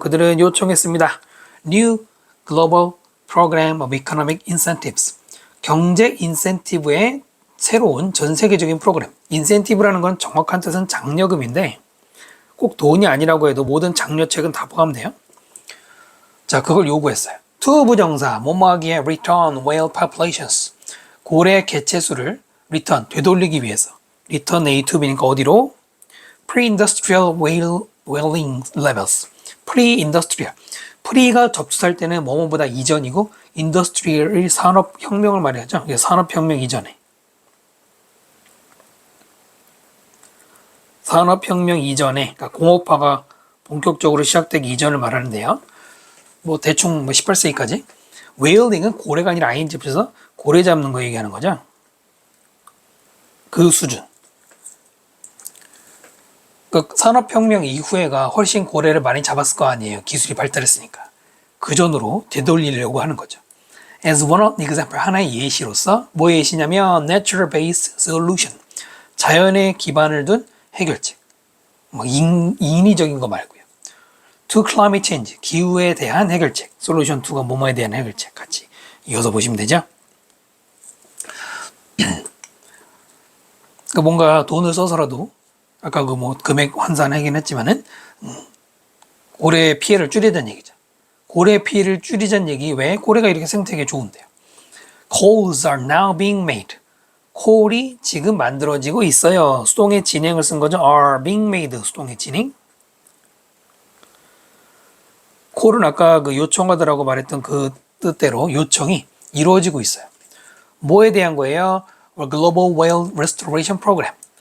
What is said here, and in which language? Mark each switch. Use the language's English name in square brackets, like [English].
[Korean] 그들은 요청했습니다. [English] New Global Program of Economic Incentives. [Korean] 경제 인센티브의 새로운 전 세계적인 프로그램. 인센티브라는 건 정확한 뜻은 장려금인데 꼭 돈이 아니라고 해도 모든 장려책은 다 포함돼요. 자, 그걸 요구했어요. [English] to 부정사, [Korean] 뭐뭐하기에 [English] return whale populations. 고래 개체수를 return, 되돌리기 위해서. return A to B니까 [Korean] 어디로? [English] pre-industrial whaling levels. pre-industrial. [Korean] pre가 접수할 때는 뭐뭐보다 이전이고 industrial이 산업혁명을 말하죠. 산업혁명 이전에. 산업혁명 이전에, 그러니까 공업화가 본격적으로 시작되기 이전을 말하는데요. 대충 18세기까지. 웨일링은 고래가 아니라 ing 붙여서 고래 잡는 거 얘기하는 거죠. 그 수준. 그 산업혁명 이후에가 훨씬 고래를 많이 잡았을 거 아니에요. 기술이 발달했으니까. 그 전으로 되돌리려고 하는 거죠. [English] As one of example, [Korean] 하나의 예시로서 뭐의 예시냐면 [English] nature-based solution. [Korean] 자연에 기반을 둔 해결책. 인위적인 거 말고요. [English] To climate change, [Korean] 기후에 대한 해결책. Solution 2가 뭐뭐에 대한 해결책 같이 이어서 보시면 되죠. 그러니까 뭔가 돈을 써서라도 아까 금액 환산하긴 했지만은 고래 피해를 줄이자는 얘기죠. 고래 피해를 줄이자는 얘기. 왜? 고래가 이렇게 생태계에 좋은데요. [English] Coals are now being made. [Korean] 콜이 지금 만들어지고 있어요. 수동의 진행을 쓴 거죠. [English] are being made. [Korean] 수동의 진행. 콜은 아까 그 요청하더라고 말했던 그 뜻대로 요청이 이루어지고 있어요. 뭐에 대한 거예요? Global Whale Restoration Program.